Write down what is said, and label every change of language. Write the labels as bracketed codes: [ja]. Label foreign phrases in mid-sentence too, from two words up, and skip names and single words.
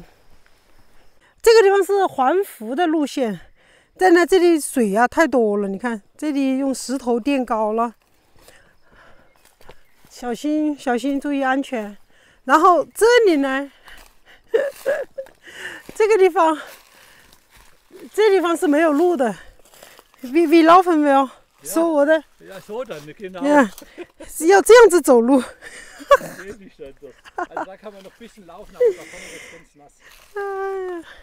[zh] 这个地方是环湖的路线，但呢这里水太多了，你看这里用石头垫高了，小心小心，注意安全。然后这里呢这地方是没有路的。 [de] Wie laufen wir？ [zh] 说我的。 [de] Ja, so dann, genau. [zh] 要这样子走路。 [de] Also da kann man noch ein bisschen laufen, aber da vorne wird es ganz nass.